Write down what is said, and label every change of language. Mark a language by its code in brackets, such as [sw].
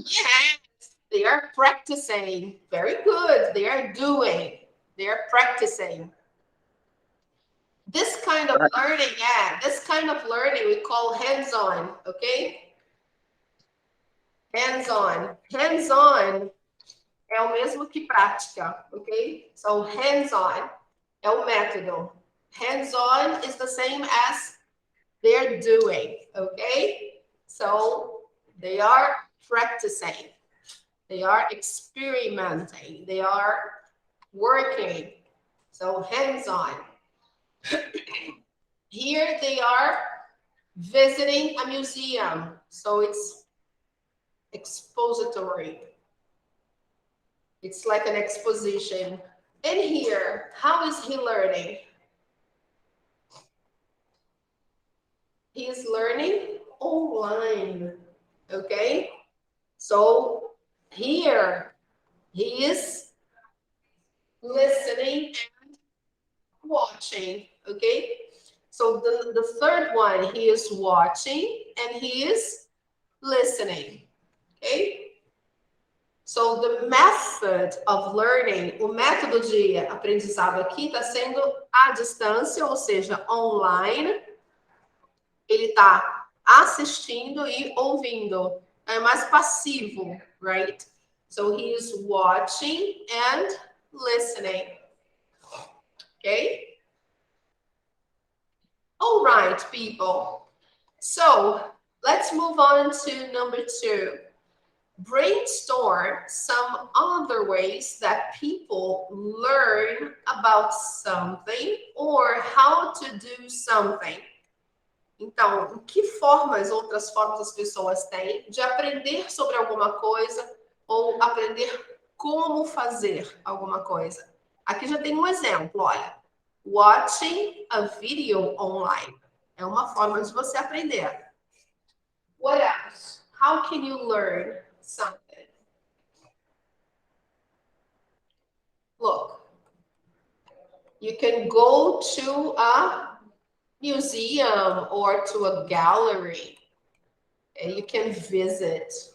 [en] Yes, they are practicing. Very good. They are doing. They are practicing. This kind of learning, this kind of learning we call hands-on, okay? Hands-on. [pt] Hands-on é o mesmo que prática, ok? So hands-on é o método. [en] Hands-on is the same as they're doing, okay? So they are practicing. They are experimenting. They are working. So hands-on. Here they are visiting a museum. So it's expository. It's like an exposition. And here, how is he learning? He is learning online, okay? So here, he is listening and watching, okay? So the third one, he is watching and he is listening, okay? So the method of learning, [pt] o método de aprendizado aqui está sendo à distância, ou seja, online. Ele está assistindo e ouvindo. É mais passivo, right? [en] So he is watching and listening. Okay? All right, people. So let's move on to number 2. Brainstorm some other ways that people learn about something or how to do something. [pt] Então, que outras formas as pessoas têm de aprender sobre alguma coisa ou aprender como fazer alguma coisa? Aqui já tem um exemplo, olha. [en] Watching a video online. [pt] É uma forma de você aprender. [en] What else? How can you learn something? Look, you can go to a museum or to a gallery and you can visit.